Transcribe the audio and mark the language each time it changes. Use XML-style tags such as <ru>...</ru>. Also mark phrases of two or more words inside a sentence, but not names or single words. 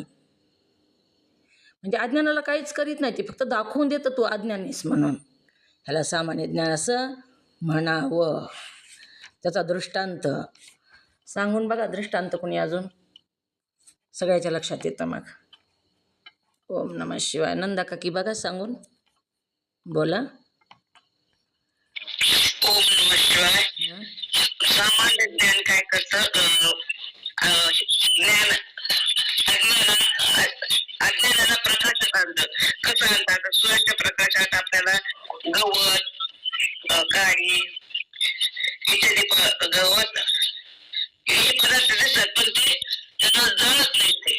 <mr>म्हणजे अज्ञानाला काहीच करीत नाही, ते फक्त दाखवून देतं तू अज्ञानीस म्हणून. ह्याला सामान्य ज्ञान असं म्हणावं. त्याचा दृष्टांत सांगून बघा. दृष्टांत कोणी अजून सगळ्याच्या लक्षात येतं मग.</mr> <sa>ओम नमः शिवाय.</sa> <mr>नंदा काकी बघा सांगून. बोला.</mr> <sa>ओम नमः शिवाय.</sa> <mr>सामान्य ज्ञान काय करतं? ज्ञान अज्ञानाला प्रकाशात आणतं. कसं आणतात? सूर्याच्या प्रकाशात आपल्याला गवत, काळी इत्यादी गवत हे पदार्थ दिसतात, पण ते त्यांना जळत नाही.</mr>